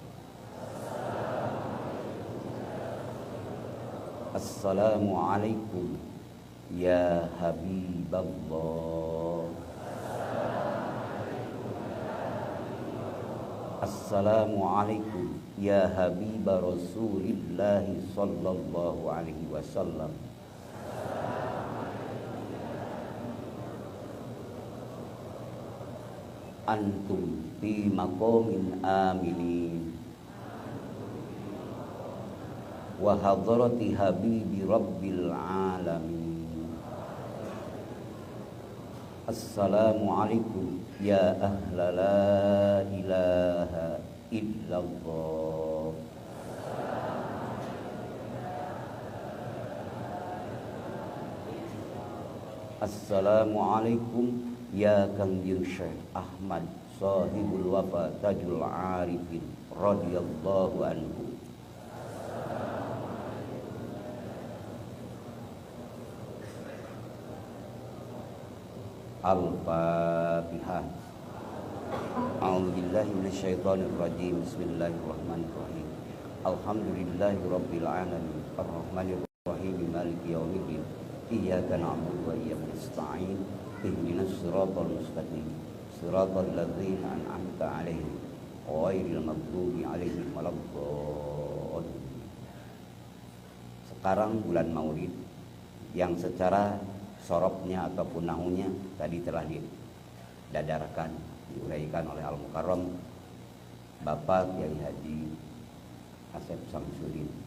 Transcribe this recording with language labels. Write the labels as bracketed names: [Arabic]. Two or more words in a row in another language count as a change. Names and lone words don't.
[Arabic] السلام عليكم يا حبيب الله. السلام عليكم يا حبيبة رسول الله صلى الله عليه وسلم. أنتم في مقام أمين وحضرة حبيب رب العالمين. السلام عليكم يا أهل لا إله إلا الله. السلام عليكم يا Kangjeng Syekh Ahmad صاحب الوفا تاج العارفين رضي الله عنه. Al-Fatihah. أعوذ بالله من الشيطان الرجيم. بسم الله الرحمن الرحيم. الحمد لله رب العالمين. الرحمن الرحيم. مالك يوم الدين. إياك نعبد وإياك نستعين. اهدنا الصراط المستقيم. صراط الذين أنعمت عليهم غير المغضوب عليهم ولا الضالين. [Indonesian] Sekarang bulan Maulid yang secara sorobnya ataupun nahunya tadi telah didadarkan, diuraikan oleh Al-Mukarram Bapak Kiai Haji Asep Samsudin.